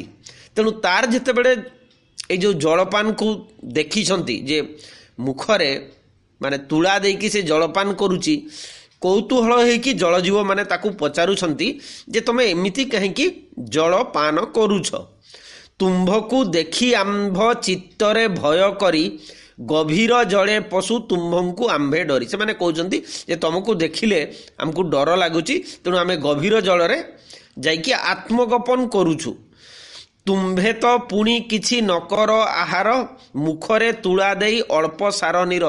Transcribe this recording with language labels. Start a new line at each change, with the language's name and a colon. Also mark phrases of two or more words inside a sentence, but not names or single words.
Odia: ତେଣୁ ତାର ଯେତେବେଳେ ଏ ଯୋ ଜଳପାନ କୁ ଦେଖୁଛନ୍ତି ଯେ ମୁଖରେ ମାନେ ତୁଣ୍ଡ ଦେଇକି ସେ ଜଳପାନ କରୁଛି କୌତୂହଳ ହୋଇକି ଜଳଜୀବ ମାନେ ତାକୁ ପଚାରୁଛନ୍ତି ଯେ ତମେ ଏମିତି କହିକି ଜଳପାନ କରୁଛ। ତୁମ୍ଭକୁ ଦେଖି ଆମ୍ଭ ଚିତ୍ତରେ ଭୟ କରି ଗଭୀର ଜଳେ ପଶୁ ତୁମ୍ଭଙ୍କୁ ଆମ୍ଭେ ଡରି। ସେ ମାନେ କହୁଛନ୍ତି ଯେ ତୁମକୁ ଦେଖିଲେ ହମକୁ ଡର ଲାଗୁଛି ତେଣୁ ଆମେ ଗଭୀର ଜଳରେ ଯାଇକି ଆତ୍ମଗୋପନ କରୁଛୁ। ତୁମ୍ଭେ ତ ପୁଣି କିଛି ନକର ଆହାର ମୁଖରେ ତୁଣ୍ଡ ଦେଇ ଅଳ୍ପ ସାର ନୀର।